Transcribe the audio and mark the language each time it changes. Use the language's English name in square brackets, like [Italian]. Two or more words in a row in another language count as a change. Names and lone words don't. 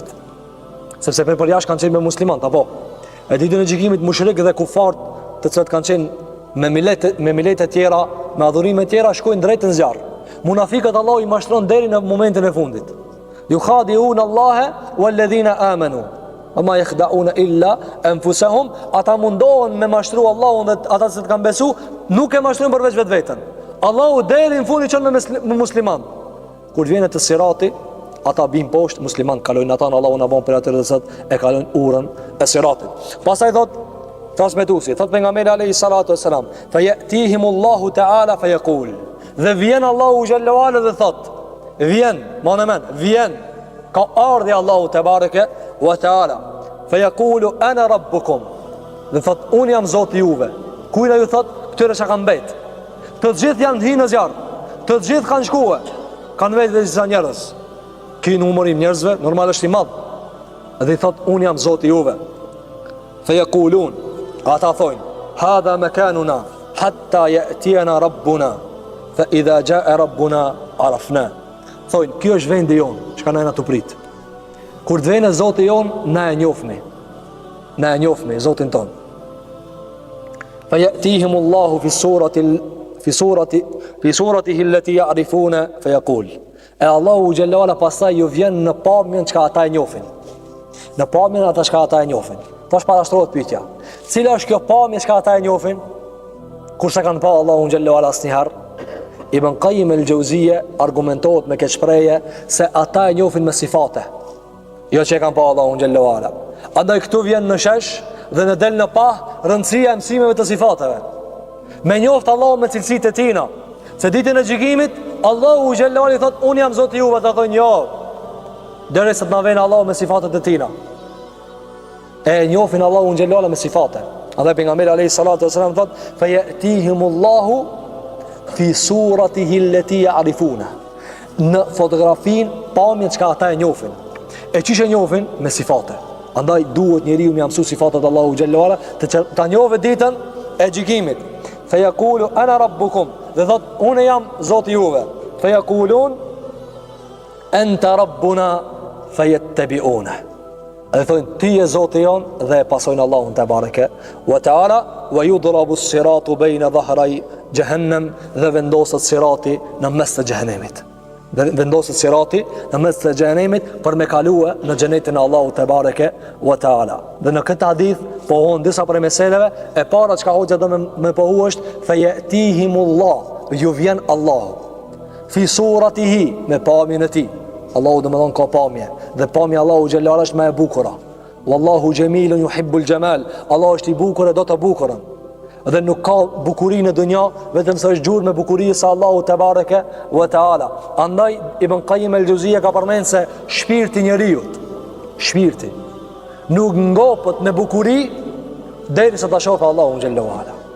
[Albanian] Sepse për jashtë kanë qenë me muslimanët, apo e ditën e gjykimit mushrikë dhe kufart, të cilët kanë qenë me milete tjera, me adhurime tjera, shkojnë drejt në zjarr. Munafikat Allahu i mashtron deri në momentin e fundit. [Arabic] يخادعون الله والذين آمنوا. ما يخدعون إلا أنفسهم, [Albanian] ata mundohen me mashtru Allahun dhe ata që të kanë besu nuk e mashtruan përveç vetveten. Allahu deri në fund i çon me musliman. Kur vjen te sirati, ata bin poshtë, musliman kalojnë ata, Allahu na bën për atë rrezik e kalojnë urën e siratit. Pastaj thot transmetuesi, thot pejgamberi [Arabic] عليه الصلاة والسلام, فيأتيهم الله تعالى فيقول, [Albanian] dhe vjen Allahu [Arabic] جل وعلا [Albanian] dhe thot, vjen, vjen ka ardhi Allahu [Arabic] تبارك وتعالى, فيقول أنا ربكم, [Albanian] dhe thot unë jam Zoti juve. Kujna ju thot këtyre që kanë mbet, të gjithë janë hinë në zjarr, të gjithë kanë shkuar, kanë vetë dhe disa njerëz. Ky numërim njerëzve normal është i madh. Dhe i thot unë jam Zoti juve. [Arabic] فيقولون, [Albanian] ata thojnë, [Arabic] هذا مكاننا حتى يأتينا ربنا فإذا جاء ربنا عرفنا. [Albanian] Thojnë, kjo është vendi jon, çka na të prit. Kur të vjen Zoti jon, na e njohmi. Na e njohmi Zotin ton. [Arabic] فيأتيهم الله في صورته التي يعرفون فيقول. [Albanian] E Allahu xhallahu pastaj ju vjen në pamjen çka ata e njohin. Në pamjen ata çka ata e njohin. Tash parashtrohet pyetja. Cila është kjo pamje çka ata e njohin? Kur sa kanë pa Allahu xhallahu asnjëherë? Ibn Qayyim al-Jauziyja argumentohet me këtë shprehje se ata e njohin me sifate. Jo që e kanë pa Allahu [Arabic] جل وعلا. [Albanian] Andaj këtu vjen në shesh dhe në del në pah rëndësia e mësimeve të sifateve. Me njoft Allahu me cilësitë e tina. Se ditën e gjykimit Allahu xhallahu i thot unë jam Zoti juve, ata thonë jo. Derisa të na vjen Allahu me sifatet e tina. E njohin Allahu xhallahu me sifate. Andaj pejgamberi [Arabic] عليه الصلاة والسلام [Albanian] thot [Arabic] فيأتيهم الله في صورته التي يعرفون. [Albanian] Në fotografin pamjen çka ata e njohin. E çish e njohin me sifate. Andaj duhet njeriu me mësu sifatet Allahu [Arabic] جل وعلا [Albanian] ta njohë ditën e gjykimit. [Arabic] فيقول أنا ربكم, [Albanian] dhe thot unë jam Zoti juve. [Arabic] فيقولون أنت ربنا فيتبعون. [Albanian] Dhe thonë ti je Zoti jon dhe e pasojnë Allahun [Arabic] تبارك وتعالى ويضرب الصراط بين ظهري جهنم, [Albanian] dhe vendoset sirati në mes të xhehenemit. Vendoset sirati në mes të xhehenemit për me kalue në xhenetin e Allahut [Arabic] تبارك وتعالى. [Albanian] Dhe në këtë hadith pohon disa prej meseleve. E para çka hoxha do me pohu është fa yatihimullah, ju vjen Allahu [Arabic] في صورته, [Albanian] me pamjen e tij. Allahu do më dhon ka pamje, dhe pamja Allahu xhallahu është më e bukura. [Arabic] والله جميل يحب الجمال, [Albanian] Allah është i bukur e do të bukurën. Dhe nuk ka bukuri në dunja vetëm sa është gjurmë me bukurisë së Allahu [Arabic] تبارك وتعالى. [Albanian] Andaj Ibn Qayyim al-Jauziyja ka përmendur se shpirti i njeriu, shpirti nuk ngopët në bukuri derisa ta shohë Allahu [Arabic] جل وعلا.